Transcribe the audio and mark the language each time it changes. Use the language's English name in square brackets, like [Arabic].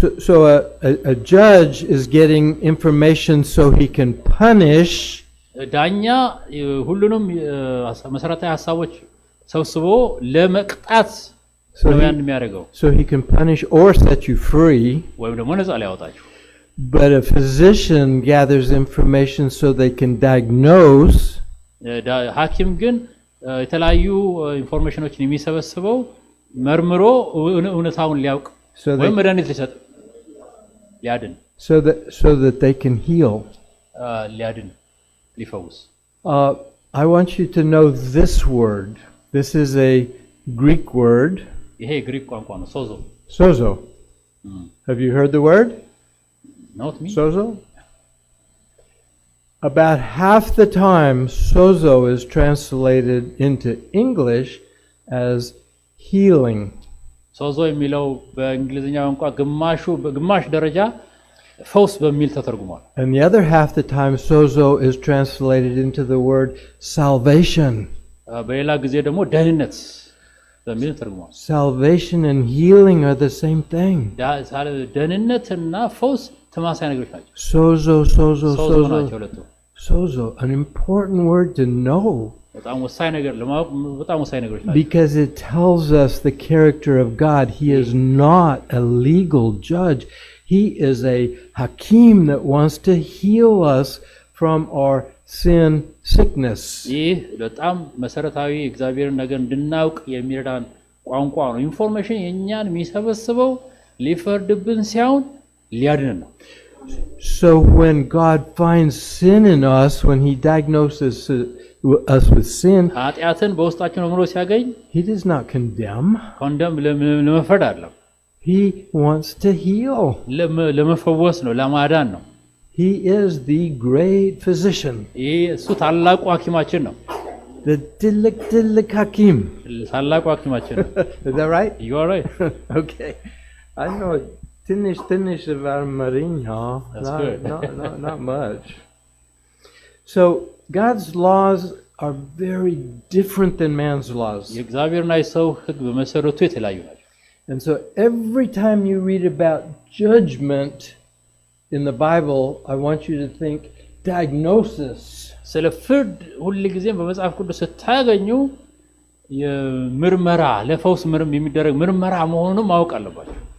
[English] so a judge is getting information so he can punish. [Amharic] ዳኛ ሁሉንም መሰረታዊ ሐሳቦች ሰብስቦ ለመቅጣት ነው ያን የሚያደርገው። [English] So he can punish or set you free. [Amharic] ወይም ደግሞ ነፃ ሊያወጣችሁ። [English] But a physician gathers information so they can diagnose. [Amharic] ሐኪም ግን የተለያዩ ኢንፎርሜሽኖችን የሚሰበስበው መርምሮ እውነታውን ሊያውቅ ወይም መድኃኒት ሊሰጥ ሊያድን [English] so that they can heal. [Amharic] ሊያድን ሊፈውስ። [English] I want you to know this word. This is a Greek word. [Amharic] ይሄ ግሪክ ቋንቋ ነው። [English] Sozo. Have you heard the word? Not me. Sozo? About half the time, sozo is translated into English as healing. [Amharic] ሶዞ የሚለው በእንግሊዝኛ ቋንቋ ግማሽ ደረጃ ፈውስ በሚል ተተርጉሟል። [English] And the other half the time, sozo is translated into the word salvation. [Amharic] በሌላ ጊዜ ደግሞ ደህንነት በሚል ተተርጉሟል። [English] Salvation and healing are the same thing. [Amharic] ደህንነትና ፈውስ ተመሳሳይ ነገሮች ናቸው። [English] Sozo [Amharic] ናቸው ሁለቱ። [English] Sozo, an important word to know. [Amharic] በጣም ወሳኝ ነገር ለማወቅ በጣም ወሳኝ ነገሮች ናቸው። [English] Because it tells us the character of God. He is not a legal judge. He is a hakim that wants to heal us from our sin sickness. [Amharic] ይህ በጣም መሰረታዊ እግዚአብሔርን ነገር እንድናውቅ የሚረዳን ቋንቋ ነው። ኢንፎርሜሽን የኛን የሚሰበስበው ሊፈርድብን ሳይሆን ሊያድነን ነው። [English] So when God finds sin in us, when he diagnoses us with sin, [Amharic] ኃጢአትን በውስጣችን ሆኖ ሲያገኝ [English] he does not condemn. [Amharic] ለመፍረድ አይደለም። [English] He wants to heal. [Amharic] ለመፈወስ ነው፣ ለማዳን ነው። [English] He is the great physician. [Amharic] እሱ ታላቁ ሐኪማችን ነው። The Dillik Hakim. ታላቁ ሐኪማችን ነው። [English] Is that right? You are right. Okay. I know Tinish of Amariña. That's good. Not much. So God's laws are very different than man's laws. [Amharic] የእግዚአብሔርና የሰው ሕግ በመሰረቱ የተለያዩ ናቸው። [English] And so every time you read about judgment in the Bible, I want you to think diagnosis. [Amharic] ስለ ፍርድ ሁሉ ጊዜም በመጽሐፍ ቅዱስ ስታገኙ የምርመራ ለፈውስ የሚደረግ ምርመራ መሆኑን ማወቅ አለባችሁ።